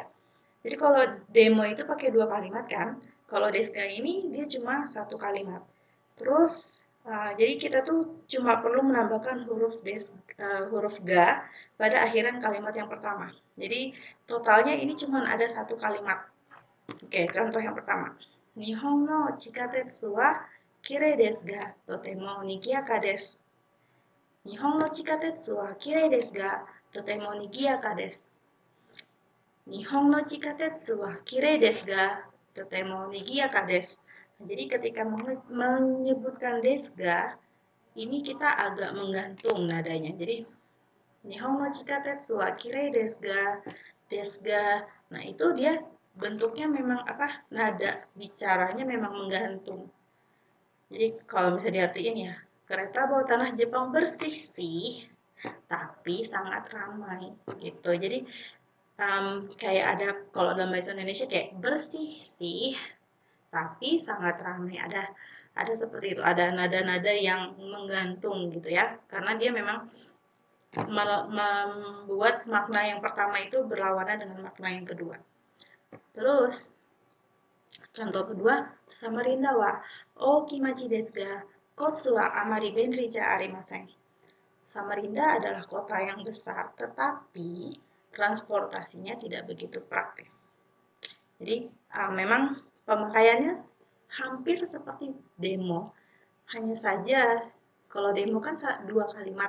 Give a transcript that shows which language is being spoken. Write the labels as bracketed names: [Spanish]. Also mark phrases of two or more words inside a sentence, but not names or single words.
[Indonesian] Jadi kalau demo itu pakai 2 kalimat kan, kalau desga ini dia cuma 1 kalimat. Terus jadi kita tuh cuma perlu menambahkan huruf ga pada akhiran kalimat yang pertama. Jadi totalnya ini cuma ada 1 kalimat. Oke, contoh yang pertama. [Japanese] 日本の地下鉄はきれいですがとても賑やかです. 日本の地下鉄はきれいですがとても賑やかです. 日本の地下鉄はきれいですがとても賑やかです. [Indonesian] Jadi ketika menyebutkan desga, ini kita agak menggantung nadanya. [Japanese] Jadi 日本の地下鉄はきれいですが. [Indonesian] Nah, itu dia bentuknya memang nada bicaranya memang menggantung. Jadi kalau bisa diartikan ya, kereta bawah tanah Jepang bersih sih, tapi sangat ramai gitu. Jadi kayak ada kalau dalam bahasa Indonesia kayak bersih sih, tapi sangat ramai. Ada seperti itu, ada nada-nada yang menggantung gitu ya, karena dia memang membuat makna yang pertama itu berlawanan dengan makna yang kedua. Terus contoh kedua, [Japanese] サマリンダは大きい町ですが交通はあまり便利じゃありません. [Indonesian] Samarinda adalah kota yang besar, tetapi transportasinya tidak begitu praktis. Jadi memang pemakaiannya hampir seperti demo. Hanya saja kalau demo kan 2 kalimat.